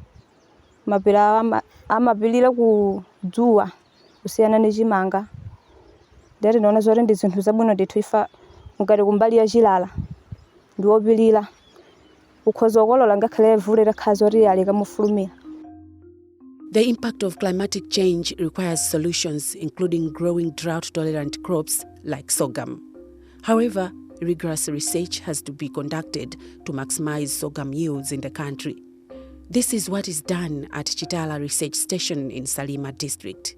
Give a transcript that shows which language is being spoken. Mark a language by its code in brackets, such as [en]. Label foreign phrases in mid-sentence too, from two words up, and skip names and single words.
[ny] mapira amapilira kudzuwa kusiyana ndi chimanga ndati ndaona zoti ndi zinthu zabwino ndithu ifa ngati kumbali ya chilala ndi wopilira ukhoza kukolola ngakhale vule takhala zoti aleka mufulumira. [en] The impact of climatic change requires solutions, including growing drought-tolerant crops like sorghum. However, rigorous research has to be conducted to maximize sorghum yields in the country. This is what is done at Chitala Research Station in Salima district.